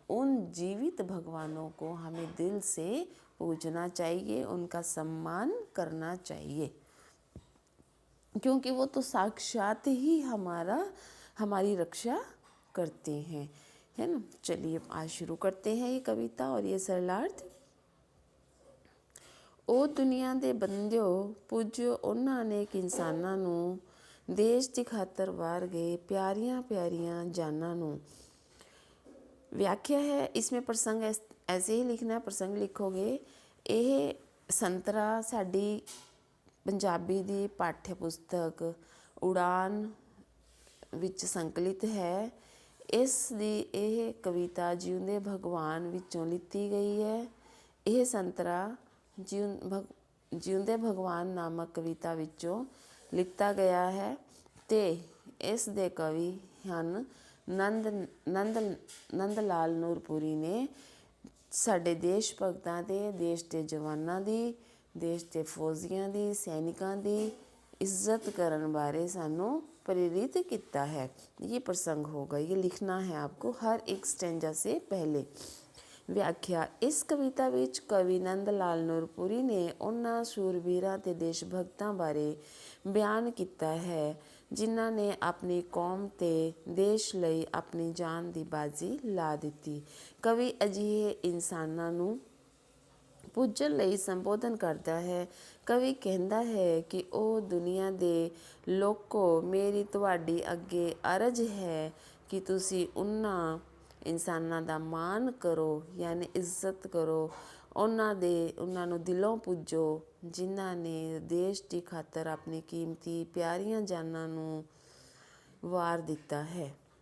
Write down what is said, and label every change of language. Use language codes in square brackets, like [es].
[hi] उन जीवित भगवानों को हमें दिल से पूजना चाहिए, उनका सम्मान करना चाहिए, क्योंकि वो तो साक्षात ही हमारी रक्षा करते हैं, है ना। चलिए आज शुरू करते हैं ये कविता और ये सरलार्थ। [pa] ਉਹ ਦੁਨੀਆ ਦੇ ਬੰਦਿਓ ਪੁੱਜੋ, ਉਹਨਾਂ ਅਨੇਕ ਇਨਸਾਨਾਂ ਨੂੰ ਦੇਸ਼ ਦੀ ਖਾਤਰ ਵਾਰ ਗਏ प्यारियां प्यारियां जाना ਨੂੰ। [hi] व्याख्या है, इसमें प्रसंग ऐसे ही लिखना है, प्रसंग लिखोगे। [pa] ਇਹ ਸੰਤਰਾ ਸਾਡੀ ਪੰਜਾਬੀ ਦੀ ਪਾਠ्य ਪੁਸਤਕ ਉਡਾਨ ਵਿੱਚ ਸੰਕਲਿਤ ਹੈ। ਇਸ ਦੀ ਇਹ ਕਵਿਤਾ ਜਿਉਂਦੇ ਭਗਵਾਨ ਵਿੱਚੋਂ ਲਿੱਤੀ ਗਈ ਹੈ। ਇਹ ਸੰਤਰਾ ਜਿਉਂਦੇ ਭਗਵਾਨ ਨਾਮਕ ਕਵਿਤਾ ਵਿੱਚੋਂ ਲਿੱਤਾ ਗਿਆ ਹੈ ਅਤੇ ਇਸ ਦੇ ਕਵੀ ਹਨ ਨੰਦ ਲਾਲ ਨੂਰਪੁਰੀ ਨੇ। ਸਾਡੇ ਦੇਸ਼ ਭਗਤਾਂ ਦੇ, ਦੇਸ਼ ਦੇ ਜਵਾਨਾਂ ਦੀ, ਦੇਸ਼ ਦੇ ਫੌਜੀਆਂ ਦੀ, ਸੈਨਿਕਾਂ ਦੀ ਇੱਜ਼ਤ ਕਰਨ ਬਾਰੇ ਸਾਨੂੰ [hi] प्रेरित किया है। ये प्रसंग होगा, ये लिखना है आपको हर एक स्टैंजा से पहले। [pa] व्याख्या, इस कविता विच कवि नंद लाल ਨੂਰਪੁਰੀ ने उन्हां सूरबीरां ते देश भगतां बारे बयान किया है जिन्हां ने अपनी कौम ते देश लई अपनी जान दी बाजी ला दिती। कवि अजिहे इंसानां नूं पूजन ਲਈ ਸੰਬੋਧਨ ਕਰਦਾ ਹੈ। ਕਵੀ ਕਹਿੰਦਾ ਹੈ ਕਿ ਉਹ ਦੁਨੀਆ ਦੇ ਲੋਕੋ, ਮੇਰੀ ਤੁਹਾਡੀ ਅੱਗੇ ਅਰਜ਼ ਹੈ ਕਿ ਤੁਸੀਂ ਉਹਨਾਂ ਇਨਸਾਨਾਂ ਦਾ ਮਾਣ ਕਰੋ, ਯਾਨੀ ਇੱਜ਼ਤ ਕਰੋ, ਉਹਨਾਂ ਨੂੰ ਦਿਲੋਂ ਪੂਜੋ ਜਿਨ੍ਹਾਂ ਨੇ ਦੇਸ਼ ਦੀ ਖਾਤਰ ਆਪਣੀ ਕੀਮਤੀ ਪਿਆਰੀਆਂ ਜਾਨਾਂ ਨੂੰ ਵਾਰ ਦਿੱਤਾ ਹੈ।